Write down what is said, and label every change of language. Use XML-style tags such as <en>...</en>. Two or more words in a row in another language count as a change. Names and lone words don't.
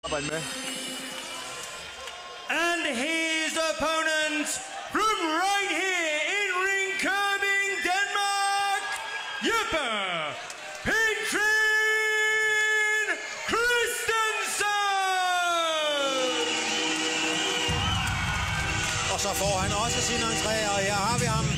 <da>arbejde med.</da> <en>And his opponent from right here in Ringkøbing, Denmark, Jeppe Petrin Christensen!</en> <da>Og så får han også sin entré, og her har vi ham.</da>